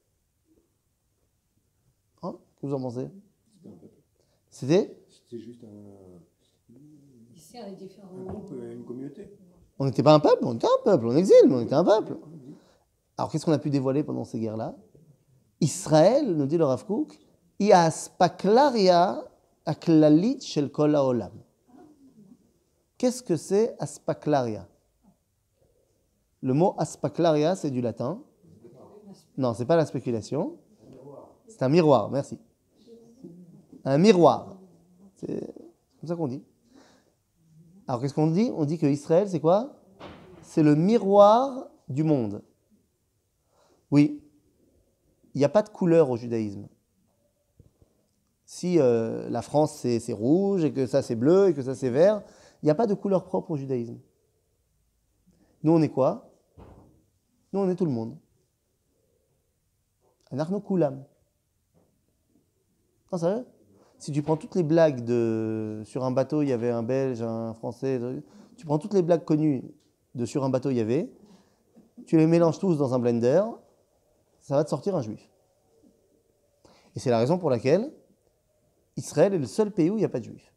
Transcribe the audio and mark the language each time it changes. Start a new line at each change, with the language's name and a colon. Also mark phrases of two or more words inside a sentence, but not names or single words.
French: Hein? Qu'est-ce que vous en pensez? C'était un peuple. C'était? C'était juste Il sert les différents. un groupe, une communauté. On n'était pas un peuple, on était un peuple, on exil, mais on était un peuple. Alors qu'est-ce qu'on a pu dévoiler pendant ces guerres-là? Israël, nous dit le Rav Kook,
Hebrew: היא האספקלריה הכללית של כל העולם.
French: Qu'est-ce que c'est aspaklaria? Le mot aspaklaria, c'est du latin. Non, c'est pas la spéculation. C'est un miroir, merci. Un miroir. C'est comme ça qu'on dit. Alors qu'est-ce qu'on dit? On dit que Israël, c'est quoi? C'est le miroir du monde. Oui, il n'y a pas de couleur au judaïsme. Si la France c'est rouge et que ça c'est bleu et que ça c'est vert, il n'y a pas de couleur propre au judaïsme. Nous on est quoi? Nous on est tout le monde.
Hebrew: אנחנו כולם.
French: Non, sérieux? Si tu prends toutes les blagues sur un bateau, il y avait un Belge, un Français, tu prends toutes les blagues connues de sur un bateau, il y avait, tu les mélanges tous dans un blender, ça va te sortir un juif. Et c'est la raison pour laquelle Israël est le seul pays où il n'y a pas de juifs.